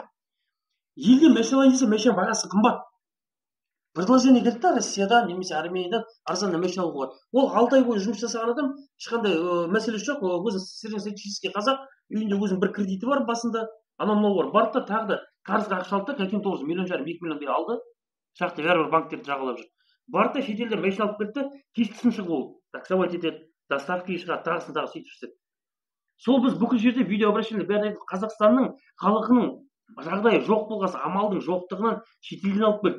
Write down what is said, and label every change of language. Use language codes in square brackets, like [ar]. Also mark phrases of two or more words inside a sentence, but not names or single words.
[kk] Елде машина десе, машина бағасы қымбат. Предложение келді да Россиядан немесе Армениядан арзан машина алуға. Ол 6 ай бойы жұмыс жасаған адам, ешқандай мәселе жоқ. Өзі среднестатистический қазақ, үйінде өзінің бір кредиті бар басында, анау бар. Барды да тағы да қарызға ақша алды да, [ru] каким то образом [kk] 1,5 миллион, 2 миллион алды. Шақты бәрібір банктерді жағалап жүр. Барды да шетелден машина алып келді, кешкісін шығып ол таксовать етеді, доставкаға шығады, тағысын тағы сөйтіп жүрсек. Сол біз бүкіл жерде видеообращение бәрін айтып, Қазақстанның халқының жағдайы жоқ болғасы, амалдың жоқтығынан шетелден алып келді.